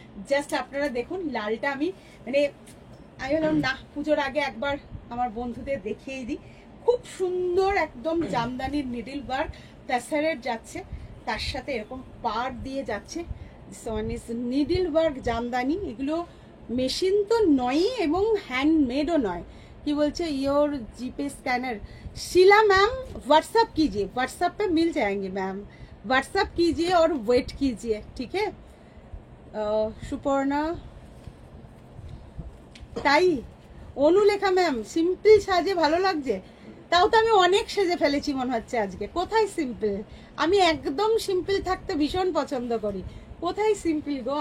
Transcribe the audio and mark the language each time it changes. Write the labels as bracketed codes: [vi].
[bn] Just আপনারা দেখুন লালটা আমি মানে আমি বললাম না, পুজোর আগে একবার আমার বন্ধুদের দেখিয়ে দিই। খুব সুন্দর একদম জামদানির নিডল ওয়ার্ক তাসারের যাচ্ছে, তার সাথে এরকম পাড় দিয়ে যাচ্ছে। [en] This one is needle work Jamdani. [bn] এগুলো মেশিন তো নয় এবং হ্যান্ডমেডও নয়। কি বলছে [hi] your GPay scanner. Sheila ma'am WhatsApp कीजिए, व्हाट्सअप पे मिल जाएंगे मैम, व्हाट्सअप कीजिए और वेट कीजिए, ठीक है। [bn] সুপর্ণা তাই অনুলেখা ম্যাম সিম্পল সাজে ভালো লাগছে। তাও তো আমি অনেক সেজে ফেলেছি মনে হচ্ছে আজকে। কোথায় সিম্পল? আমি একদম সিম্পল থাকতে ভীষণ পছন্দ করি। কোথায় সিম্পল গো?